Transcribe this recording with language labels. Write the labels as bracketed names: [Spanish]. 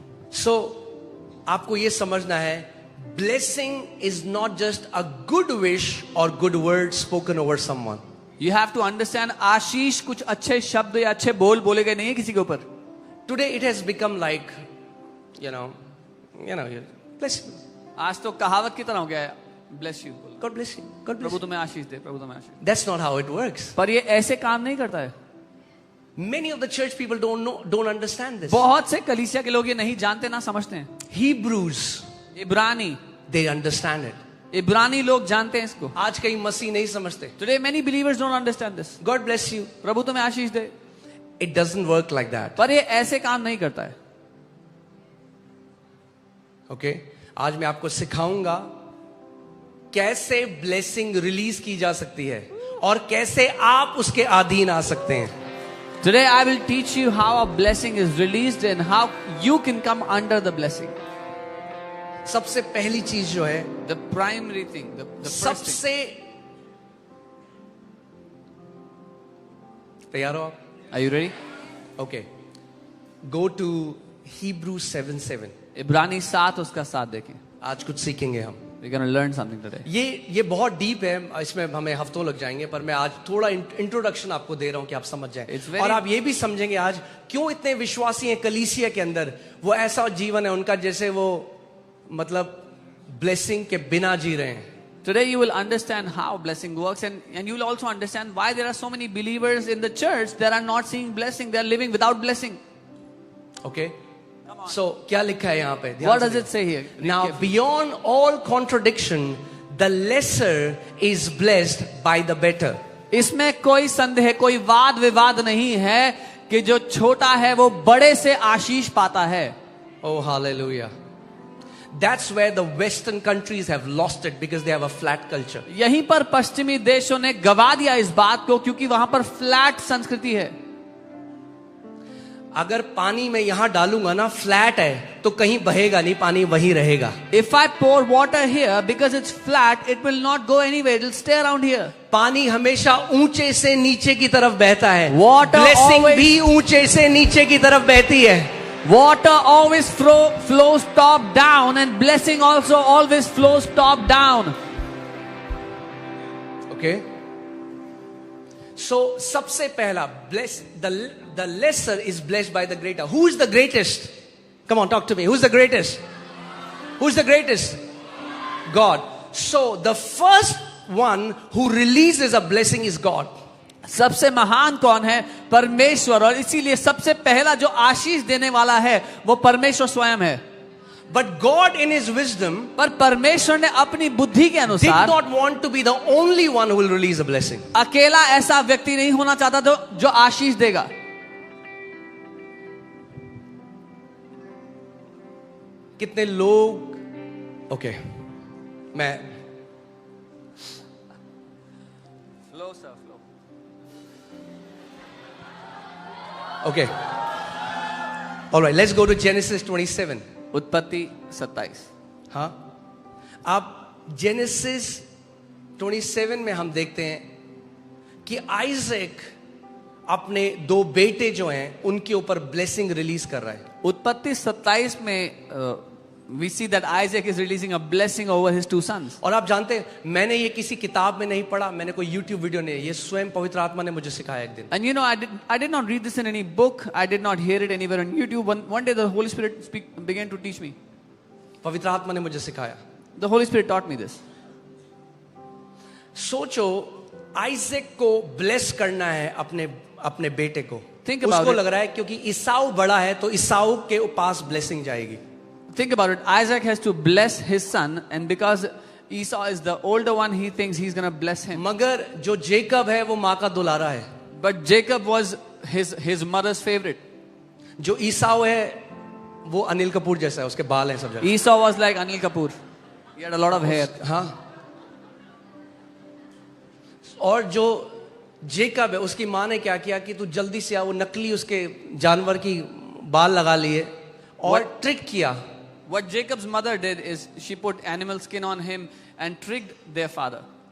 [English] So, [Hindi] आपको ये समझना है, [English] blessing is not just a good wish or good word spoken over someone. You have to understand, [Hindi] आशीष कुछ अच्छे शब्द या अच्छे बोल बोले गए नहीं है किसी के ऊपर. [English] Today it has become like, you know, bless you. [Hindi] आज तो कहावत की तरह हो गया है, [English] bless you. God bless you. God bless [Hindi] Prabhu [English] you. [Hindi] तुम्हें आशीष दे, प्रभु तुम्हें आशीष दे. [English] That's not how it works. [Hindi] पर ये ऐसे काम नहीं करता है. [English] Many of the church people don't understand this. [Hindi] बहुत से कलीसिया के लोग ये नहीं जानते, ना समझते हैं. [English] Hebrews, [Hindi] इब्रानी, [English] they understand it. [Hindi] इब्रानी लोग जानते हैं इसको. आज कई मसीह नहीं समझते. [English] Today many believers don't understand this. God bless you. [Hindi] प्रभु तुम्हें आशीष दे. [English] It doesn't work like that. [Hindi] पर ये ऐसे काम नहीं करता है. [English] Okay? [Hindi] आज मैं आपको सिखाऊंगा कैसे ब्लेसिंग रिलीज की जा सकती है और कैसे आप उसके अधीन आ सकते हैं. [English] Today I will teach you how a blessing is released and how you can come under the blessing. [Hindi] सबसे पहली चीज जो है, [English] The primary thing, the first thing. [Hindi] सबसे, तैयार हो आप? [English] Are you ready? Okay. Go to Hebrews 7:7. [Hindi] इब्रानी 7 उसका 7 देखें. आज कुछ सीखेंगे हम. [English] We're going to learn something today. [Hindi] ये बहुत डीप है, इसमें हमें हफ्तों लग जाएंगे, पर मैं आज थोड़ा इंट्रोडक्शन आपको दे रहा हूं कि आप समझ जाएं. और आप ये भी समझेंगे आज क्यों इतने विश्वासी हैं कलीसिया के अंदर. वो ऐसा जीवन है उनका जैसे वो मतलब ब्लेसिंग के बिना जी रहे हैं. [English] Today you will understand how blessing works, and you will also understand why there are so many believers in the church that are not seeing blessing. They are living without blessing. Okay? [Hindi] So क्या लिखा है यहाँ पे? [English] What does it say here? Now beyond all contradiction, the lesser is blessed by the better. [Hindi] इसमें कोई संदेह, कोई वाद विवाद नहीं है कि जो छोटा है वो बड़े से आशीष पाता है. [English] Oh hallelujah. That's where the western countries have lost it, because they have a flat culture. [Hindi] यहीं पर पश्चिमी देशों ने गवा दिया इस बात को, क्योंकि वहां पर फ्लैट संस्कृति है. अगर पानी में यहां डालूंगा ना, फ्लैट है, तो कहीं बहेगा नहीं, पानी वहीं रहेगा. [English] If I pour water here, because it's flat, it will not go anywhere. It will stay around here. [Hindi] पानी हमेशा ऊंचे से नीचे की तरफ बहता है. [English] Water [Hindi] ब्लेसिंग [English] always- [Hindi] भी ऊंचे से नीचे की तरफ बहती है. [English] Water always flows top down, and blessing also always flows top down. Okay? So [Hindi] सबसे पहला, [English] bless the lesser is blessed by the greater. Who is the greatest? Come on, talk to me. Who's the greatest? Who's the greatest? God. So the first one who releases a blessing is God. [Hindi] सबसे महान कौन है? परमेश्वर. और इसीलिए सबसे पहला जो आशीष देने वाला है वो परमेश्वर स्वयं है. [English] But God in his wisdom [Hindi] पर परमेश्वर ने अपनी बुद्धि के [English] did [Hindi] अनुसार [English] not want to be the only one who will release a blessing. [Hindi] अकेला ऐसा व्यक्ति नहीं होना चाहता जो आशीष देगा. कितने लोग, ओके, मैं Okay. [English] All right, let's go to Genesis 27. [Hindi] उत्पत्ति 27. हाँ, आप Genesis 27 में हम देखते हैं कि आइजैक अपने 2 बेटे जो हैं उनके ऊपर ब्लेसिंग रिलीज कर रहा है. [English] उत्पत्ति 27 में we see that Isaac is releasing a blessing over his 2 sons. [Hindi] और आप जानते हैं, मैंने ये किसी किताब में नहीं पढ़ा, मैंने कोई YouTube वीडियो नहीं, ये स्वयं पवित्र आत्मा ने मुझे सिखाया एक दिन. [English] And you know, I did not read this in any book. I did not hear it anywhere on YouTube. One day the Holy Spirit began to teach me. [Hindi] पवित्र आत्मा ने मुझे सिखाया. [English] The Holy Spirit taught me this. [Hindi] सोचो, Isaac को bless करना है अपने बेटे को. [English] Think about [Hindi] उसको [English] it. [Hindi] लग रहा है क्योंकि ईसाऊ बड़ा है तो ईसाऊ के पास ब्लेसिंग जाएगी. [English] Think about it. Isaac has to bless his son, and because Esau is the older one, he thinks he's going to bless him. [Hindi] मगर जो जेकब है वो माँ का दुलारा है. [English] But Jacob was his mother's favorite. [Hindi] जो ईसाऊ है वो अनिल कपूर जैसा है, उसके बाल हैं सब जगह. [English] Esau was like Anil Kapoor. He had a lot of hair. [Hindi] हाँ. और जो जेकब है उसकी माँ ने क्या किया कि तू जल्दी से आ, वो नकली उसके जानवर की बाल लगा लिए और ट्रिक किया. [English] What Jacob's mother did is she put animal skin on him and tricked their father.